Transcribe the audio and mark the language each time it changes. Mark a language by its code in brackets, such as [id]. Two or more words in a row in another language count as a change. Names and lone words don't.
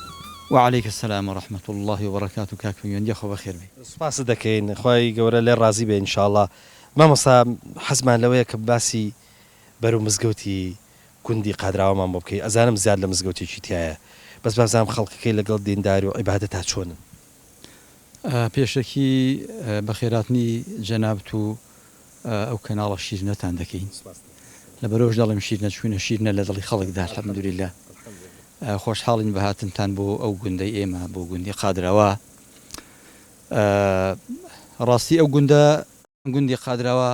[ar] وعليك السلام ورحمة الله وبركاته [ckb] كاكو يندي أخو بخير بي سپاس دەکەین خۆی گەورە لێ ڕازی بێ ئینشاءڵڵا مامۆستا حەزمان لەوەیە کە باسی بەرەو مزگەوتی گوندی قادراوەمان بۆ بکەی ئەزانم زیاد لە مزگەوتێکی تایە بەس بازانم خەڵکەکەی لەگەڵ دینداری و عیبادەت تا چۆنن پێشەکی بەخێراتنی جەنابەت و ئەو کەناڵە شیرنەتان دەکەین لەبەرەوەش دەڵێم شیرنە چوونە شیرنە لە دڵی خەڵکدا الحەمدولله خۆشحاڵین بەهاتنتان بۆ ئەو گوندەی ئێمە بۆ گوندی قادراوە ڕاستی ئەو گوندی قادراوە